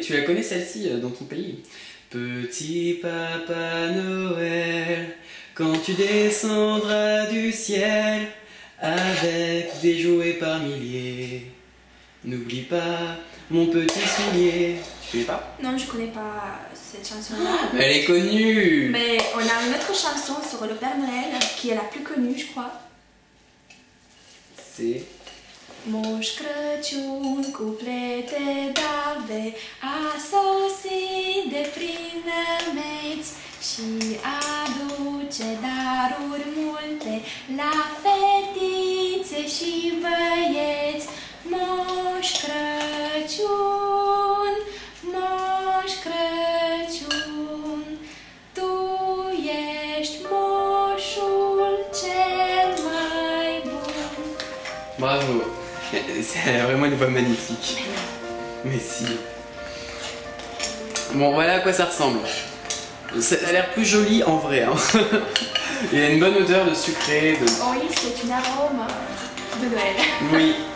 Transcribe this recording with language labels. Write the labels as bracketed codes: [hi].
[fr] Tu la connais celle-ci dans ton pays? Petit Papa Noël, quand tu descendras du ciel avec des jouets par milliers, n'oublie pas mon petit soulier. Tu connais pas? Non, je connais pas cette chanson-là. Elle est connue! Mais on a une autre chanson sur le Père Noël qui est la plus connue, je crois. C'est... [ro] Moș Crăciun cu plete d'albe a sosit de prin nămeți și aduce daruri multe la fetițe și băieți. Moș Crăciun, Moș Crăciun, tu ești moșul cel mai bun. [fr] Bravo! C'est vraiment une voix magnifique. Mais si. Bon, voilà à quoi ça ressemble. Ça a l'air plus joli en vrai. Hein. Il y a une bonne odeur de sucré. Oui, c'est une arôme de Noël. Oui.